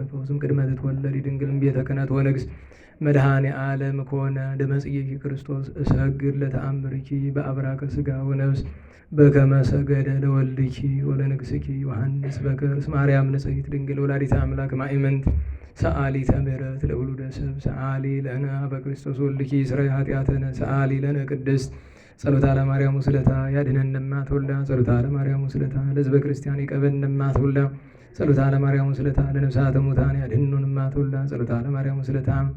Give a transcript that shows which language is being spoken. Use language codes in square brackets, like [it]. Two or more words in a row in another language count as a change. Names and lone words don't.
[gez] ፈውስም ቅድመ ትትወለድ ድንግል ቤተ ክህነት ወንግሥ መድኃኔ ዓለም ኮነ ደመጽየኪ ክርስቶስ እሰግድ ለተአምርኪ በአብራከ ሥጋ ወነፍስ በከመ ሰገደ ለወልድኪ ወለንግሥኪ ዮሐንስ በከርስ ማርያም ንጽሕት ድንግል ወላዲተ አምላክ ማእመንት ሰአሊተ ምሕረት ለውሉደ ሰብ ሰአሊ ለነ በክርስቶስ ወልድኪ ስረይ ኃጢአተነ ሰአሊ ለነ ቅድስት ጸሎታ ለማርያም ወስለታ ያድኅነንማ ተወልዳ ጸሎታ ለማርያም ወስለታ ለሕዝበ ክርስቲያን ይቀበልንማ ተወልዳ ጸሎታ ለማርያም ወስለታ ለነፍሳተ ሙታን ያድኅኑንማ ተወልዳ ጸሎታ ለማርያም ወስለታ